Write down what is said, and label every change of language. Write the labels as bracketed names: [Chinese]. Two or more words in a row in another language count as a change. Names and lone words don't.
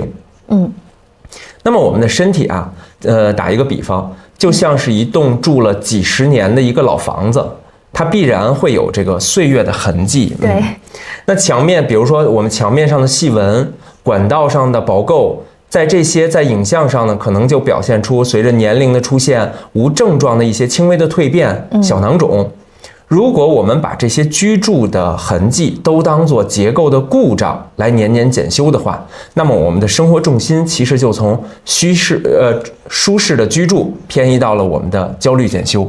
[Chinese] 那麼我們的身體啊，打一個比方，就像是一棟住了幾十年的一个老房子，它必然会有这个岁月的痕迹。对，那墙面，比如說我們牆面上的細紋、管道上的薄垢，在這些在影像上呢，可能就表現出隨着年齡的出現，無症狀的一些輕微的蛻變、小囊腫。如果我們把這些居住的痕跡都當作結構的故障來年年檢修的話，那麼我們的生活重心其實就從舒適的居住偏移到了我們的焦慮檢修。